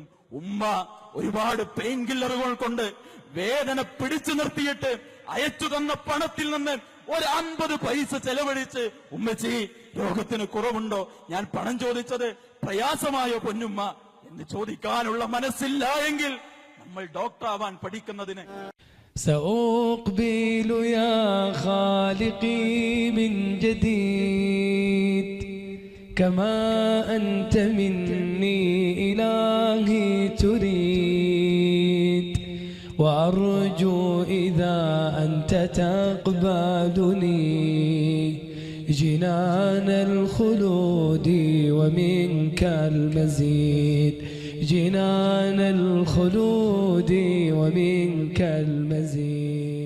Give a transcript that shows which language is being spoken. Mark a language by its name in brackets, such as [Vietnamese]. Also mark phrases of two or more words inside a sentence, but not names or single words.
[Malayalam] ഉമ്മ ഒരുപാട് [English] pain killers [Malayalam] കൊണ്ട് വേദന പിടിച്ചു നിർത്തിയിട്ട് അയച്ചു തന്ന പണത്തിൽ നിന്ന് ഒരു 50 പൈസ ചെലവഴിച്ച്, ഉമ്മച്ചി രോഗത്തിന് കുറവുണ്ടോ, ഞാൻ പണം ചോദിച്ചത് പ്രയാസമായോ പൊന്നുമ്മ എന്ന് ചോദിക്കാനുള്ള മനസ്സില്ല എങ്കിൽ നമ്മൾ ഡോക്ടർ ആവാൻ പഠിക്കുന്നതിന് [Arabic] سأقبل يا خالقي من جديد كما أنت مني إلهي تريد وأرجو إذا أنت تقبلني جنان الخلود ومنك المزيد جنان الخلود ومنك المزيد.